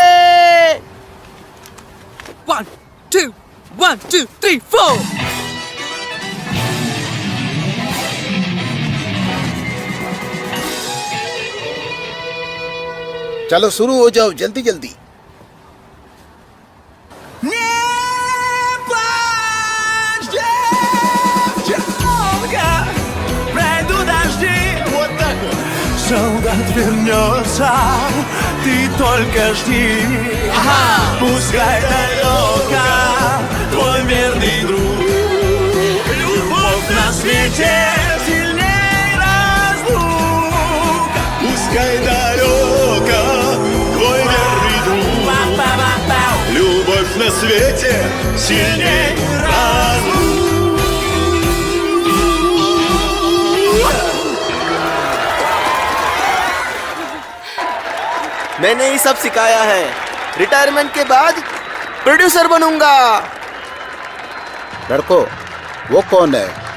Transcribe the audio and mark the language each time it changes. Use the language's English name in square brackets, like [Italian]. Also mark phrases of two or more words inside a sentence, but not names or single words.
[Hindi] 1 2 3 4। चलो शुरू हो जाओ, जल्दी जल्दी। [Russian] Солдат вернется, ты только жди. Пускай далеко твой верный друг. Любовь на свете сильней разлук. Пускай далеко твой верный друг. Любовь на свете сильней разлук. [Hindi] मैंने ये सब सिखाया है। रिटायरमेंट के बाद प्रोड्यूसर बनूंगा। लड़को, वो कौन है?